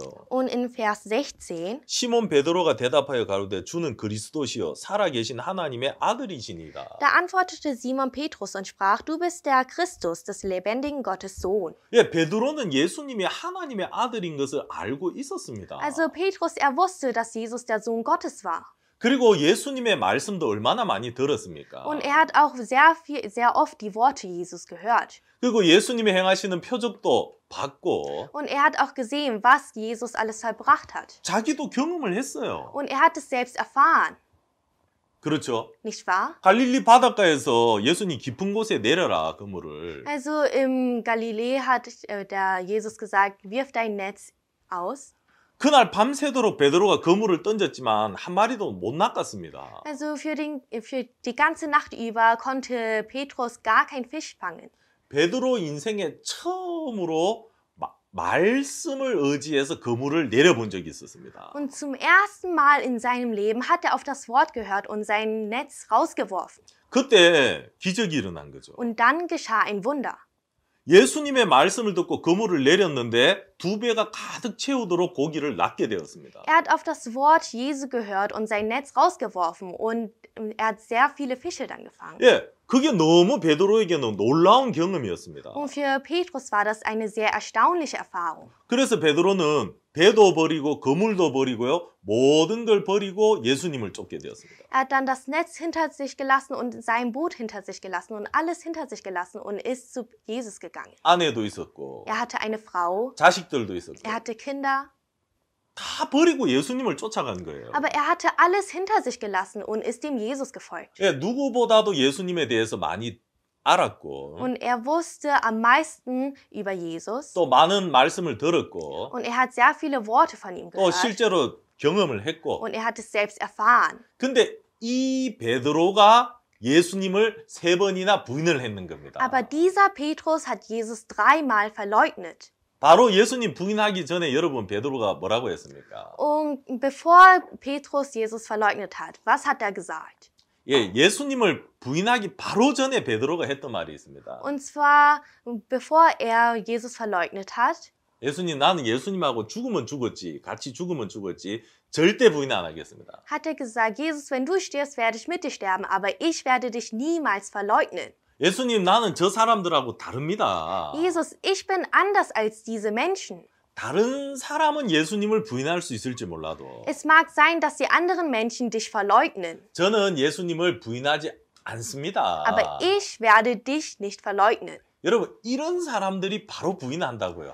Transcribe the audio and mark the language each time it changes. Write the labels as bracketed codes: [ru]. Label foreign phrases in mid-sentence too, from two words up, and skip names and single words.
[de] Und in Vers 16, [ko] 시몬 베드로가 대답하여 가로되 주는 그리스도시요 살아계신 하나님의 아들이시니라. [de] da antwortete Simon Petrus und sprach, du bist der Christus, des lebendigen Gottes Sohn. [ko] 예, 베드로는 예수님이 하나님의 아들인 것을 알고 있었습니다. [de] Also Petrus, wusste, dass Jesus der Sohn Gottes war. [ko] 그리고 예수님의 말씀도 얼마나 많이 들었습니까? [de] Und hat auch sehr oft die Worte Jesus gehört. [ko] 그리고 예수님이 행하시는 표적도 봤고 [de] Und hat auch gesehen, was Jesus alles vollbracht hat. [ko] 자기도 경험을 했어요. [de] Und hat es selbst erfahren. [ko] 그렇죠? [de] Nicht wahr? [ko] 갈릴리 바닷가에서 예수님 깊은 곳에 내려라 그물을. [de] Also im Galiläa hat der Jesus gesagt, wirf dein Netz aus. [ko] 그날 밤새도록 베드로가 그물을 던졌지만 한 마리도 못 낚았습니다. [de] Also für die ganze Nacht über konnte Petrus gar kein Fisch fangen. [ko] 베드로 인생에 처음으로 말씀을 의지해서 그물을 내려본 적이 있었습니다. [de] Und zum ersten Mal in seinem Leben hat auf das Wort gehört und sein Netz rausgeworfen. [ko] 그때 기적이 일어난 거죠. [de] Und dann geschah ein Wunder. [ko] 예수님의 말씀을 듣고 그물을 내렸는데 2배가 가득 채우도록 고기를 낚게 되었습니다. [de] hat auf das Wort Jesu gehört und sein Netz rausgeworfen und hat sehr viele Fische dann gefangen. [ko] 예, 그게 너무 베드로에게는 놀라운 경험이었습니다. Und für Petrus war das eine sehr erstaunliche Erfahrung. 그래서 베드로는 배도 버리고 그물도 버리고요. 모든 걸 버리고 예수님을 쫓게 되었습니다. [de] hat dann das Netz hinter sich gelassen und sein Boot hinter sich gelassen und alles hinter sich gelassen und ist zu Jesus gegangen. [ko] 아내도 있었고 [de] hatte eine Frau, [ko] 자식들도 있었고 [de] hatte Kinder, [ko] 다 버리고 예수님을 쫓아간 거예요. [de] aber hatte alles hinter sich gelassen und ist dem Jesus gefolgt. [ko] 예, 누구보다도 예수님에 대해서 많이 알았고 [de] Und wusste am meisten über Jesus [ko] 또 많은 말씀을 들었고 [de] und hat sehr viele Worte von ihm [ko] 또 [de] gehört [ko] 실제로 경험을 했고 [de] und hat es selbst erfahren. [ko] 근데 이 베드로가 예수님을 3번이나 부인을 했는 겁니다. [de] Aber dieser Petrus hat Jesus dreimal verleugnet. [ko] 바로 예수님 부인하기 전에 여러분 베드로가 뭐라고 했습니까? [de] Und bevor Petrus Jesus verleugnet hat, was hat er gesagt? [ko] 예, 예수님을 부인하기 바로 전에 베드로가 했던 말이 있습니다. [de] Und zwar, bevor Jesus verleugnet hat, [ko] 예수님, 나는 예수님하고 죽으면 죽었지, 같이 죽으면 죽었지, 절대 부인 안 하겠습니다. [de] hat gesagt, Jesus, wenn du stirbst, werde ich mit dir sterben, aber ich werde dich niemals verleugnen. [ko] 예수님, 나는 저 사람들하고 다릅니다. [de] Jesus, ich bin anders als diese Menschen. [ko] 다른 사람은 예수님을 부인할 수 있을지 몰라도 [de] Es mag sein, dass die anderen Menschen dich verleugnen, [ko] 저는 예수님을 부인하지 않습니다. [de] aber ich werde dich nicht verleugnen. [ko] 여러분, 이런 사람들이 바로 부인한다고요.